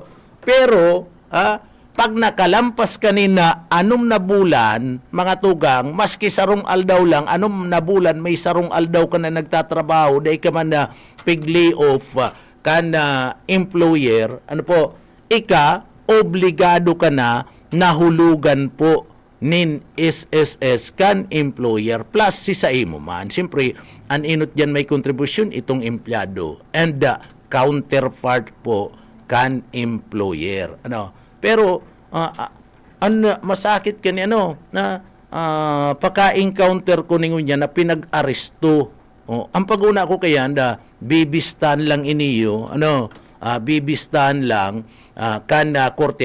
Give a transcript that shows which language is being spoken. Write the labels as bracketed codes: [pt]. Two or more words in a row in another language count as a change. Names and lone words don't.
[bik] Pero, pag nakalampas kanina 6 na bulan, mga tugang, maski sarong aldaw lang, 6 na bulan, may sarong aldaw ka na nagtatrabaho, dahil ka man na pig- [en] lay off [bik] ka na employer, ano po, obligado ka na nahulugan po nin SSS kan employer plus si sa imo man. Siyempre, ang inot dyan may contribution itong empleyado [en] and the counterpart [bik] po kan employer. Ano? Pero masakit kani na paka-encounter ko ningon niya na pinag-aresto. Ang pag-una ko kaya bibistan lang iniyo, bibistan lang kan korte.